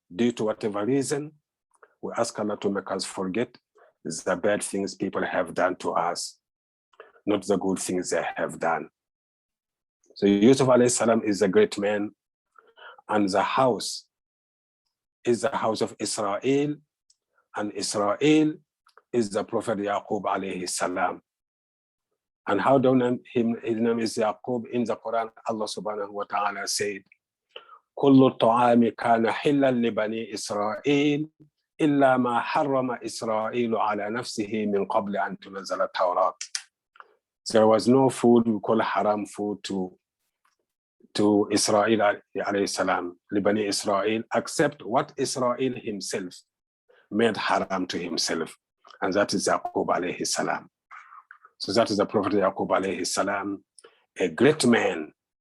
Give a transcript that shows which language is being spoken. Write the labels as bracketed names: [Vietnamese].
[English] due to whatever reason, we ask Allah to make us forget the bad things people have done to us, not the good things they have done. So Yusuf alayhi salam is a great man, and the house is the house of Israel, and Israel is the Prophet Yaqub alayhi salam. And how do you him? His name is Yaqub. In the Quran, Allah subhanahu wa ta'ala said, [Arabic] كل الطعام كان حلا لبني إسرائيل إلا ما حرم إسرائيل على نفسه من قبل أن تنزل التوراة. [English] There was no food we call haram food to Israel alayhi salam, Libani Israel, except what Israel himself made haram to himself, and that is Yaqub alayhi salam. So that is the Prophet Yaqub alayhi salam, a great man.